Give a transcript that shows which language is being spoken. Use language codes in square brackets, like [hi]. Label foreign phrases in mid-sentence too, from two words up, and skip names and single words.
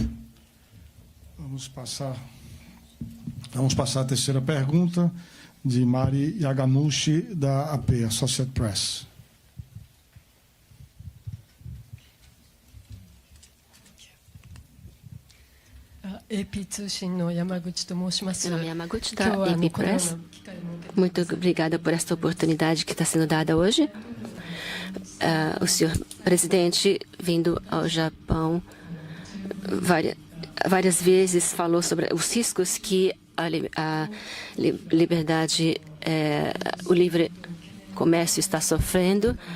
[pt] Vamos passar a terceira pergunta de Mari Yagamushi, da AP, Associated Press. [ja] AP 通信の山口と申します。 [pt] Meu nome é Yamaguchi, da AP Press. Muito obrigada por esta oportunidade que está sendo dada hoje. O senhor presidente, vindo ao Japão, várias vezes falou sobre os riscos que a liberdade, o livre comércio está sofrendo.